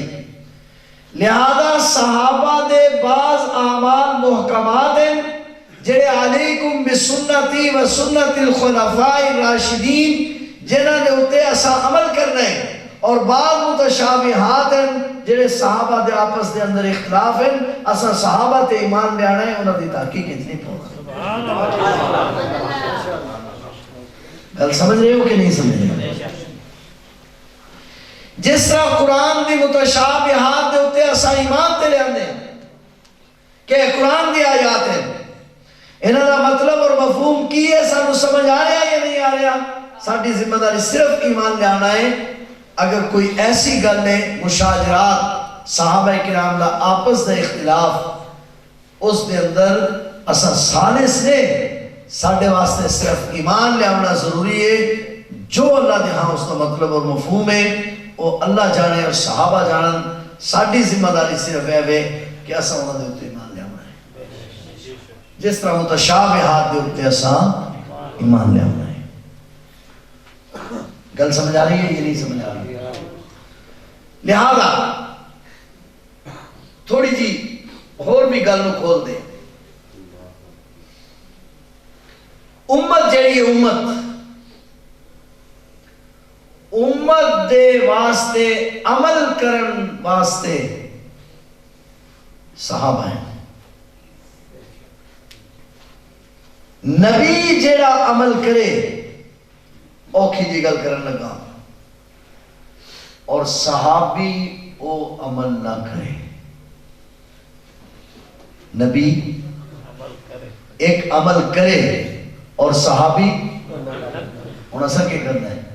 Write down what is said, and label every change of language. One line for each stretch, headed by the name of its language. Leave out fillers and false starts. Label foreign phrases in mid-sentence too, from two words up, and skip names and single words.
Punjabi: لہذا صحابہ دے بعض اعمال محکمات ہیں جڑے
Arabic: علیکم بسنتی و سنت الخلفاء الراشدین،
Punjabi: جنہاں دے ہوتے اسا عمل کرنا ہے، اور بعض متشابہات ہیں جڑے صحابہ دے آپس دے اندر اختلاف ہیں، اسا صحابہ تے ایمان لے آنا ہے، انہاں دی تحقیق اتنی پڑھنا۔ گل سمجھ رہے ہو کہ نہیں سمجھ رہے ہو؟ جس طرح قرآن دی متشابہات دے اتے اسا ایمان تے لے آندے کہ قرآن دی آیات ہیں، انہاں دا مطلب اور مفہوم کی ہے، سانو سمجھ آ رہا یا نہیں آ رہا؟ ساڈی ذمہ داری صرف ایمان لے آنا ہے۔ اگر کوئی ایسی گل ہے مشاجرات صحابہ کرام دا آپس دا اختلاف، اس دے اندر اسا سالس نے ساڈے واسطے صرف ایمان لے آنا ضروری ہے۔ جو اللہ دے ہاں اس کا مطلب اور مفہوم ہے وہ اللہ جانے اور صحابہ جانن، ساڈی ذمہ داری صرف ہے کہ اسا انہاں دے اوتے ایمان لے آنا ہے، جس طرح متشابہات دے اوتے اسا ایمان لے آنا ہے۔ گل سمجھ آ رہی ہے یہ نہیں سمجھ آ رہی؟ لہذا تھوڑی جی اور بھی گل نو کھول دے۔ امت جڑی امت دے واسطے عمل کرن واسطے صحابہ ہیں۔ نبی جڑا عمل کرے اوکھی جی گل کرن لگا، اور صحابی او عمل نہ کرے۔ نبی ایک عمل کرے اور صحابی انہاں سا کیا کرنا ہے؟